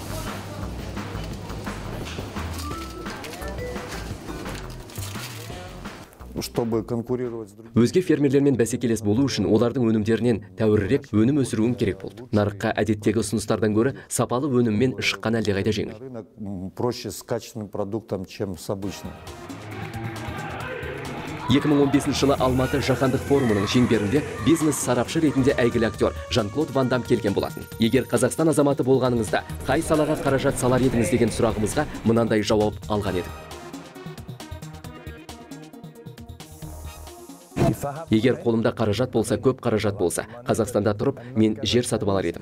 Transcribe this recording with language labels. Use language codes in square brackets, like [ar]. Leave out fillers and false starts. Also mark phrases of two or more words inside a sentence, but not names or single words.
[kk] Өзге фермерлермен бәсекелес болу үшін олардың өнімдерінен тәуірірек өнім өсіруім керек болды. Нарыққа әдеттегі ұсыныстардан гөрі сапалы өніммен шыққан әлдеқайда жеңіл. [ru] Проще с качественным продуктом, чем с обычным. [kk] 2015 жылы Алматы жаһандық форумының шеңберінде бизнес-сарапшы ретінде әйгілі актер Жан-Клод Ван Дам келген болатын. Егер Қазақстан азаматы болғаныңызда, қай салаға қаражат салар едіңіз деген сұрағымызға мынандай жауап алған едік. Егер қолымда қаражат болса, көп қаражат болса, Қазақстанда тұрып, мен жер сатып алар едім.